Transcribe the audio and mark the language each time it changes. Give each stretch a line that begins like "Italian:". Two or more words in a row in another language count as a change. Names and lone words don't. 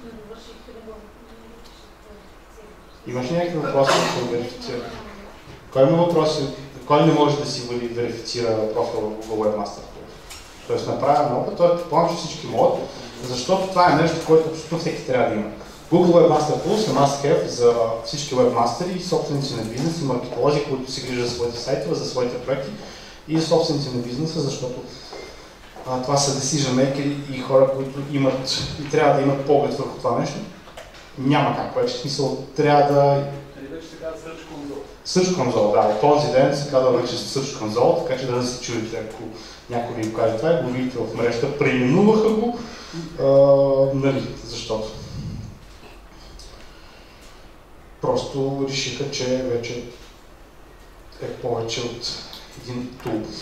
Bulgarian: Имаш ли някакви въпроси да се верифицира? Кой има въпроси? Кой не може да си верифицира профила в Google Webmaster Tools? Тоест направя много, той предполагам, че всички могат, защото това е нещо, което абсолютно всеки трябва да има. Google Webmaster Tools е must-have за всички webmastери и собственици на бизнес и маркетолози, които се грижат за своите сайтове, за своите проекти и за собственици на бизнеса, защото това са
English: decision makers
Bulgarian: и хора, които имат и трябва да имат поглед върху това нещо. Няма как вече, в смисъл, трябва да... Вече се казва Search Console. Search Console, да, този ден се казва вече Search Console, така че да се чуете, ако някой ви го каже това, го видите в мрежата, преименуваха го, нали, защото просто решиха, че вече е повече от един тул.